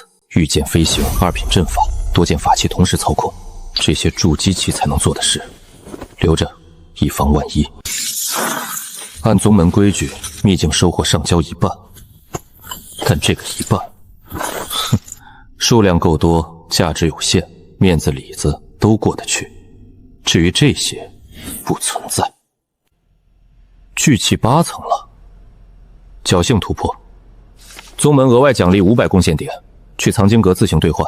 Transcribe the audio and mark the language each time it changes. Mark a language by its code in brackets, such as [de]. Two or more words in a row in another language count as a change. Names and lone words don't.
[zh] 御剑飞行、2品阵法，多件法器同时操控，这些筑基期才能做的事，留着以防万一。按宗门规矩，秘境收获上交1半，但这个1半，数量夠多，價值有限，面子裡子都過得去。至於這些，不存在。聚氣8層了，僥倖突破。宗門額外獎勵500貢獻點，去藏經閣自行兌換。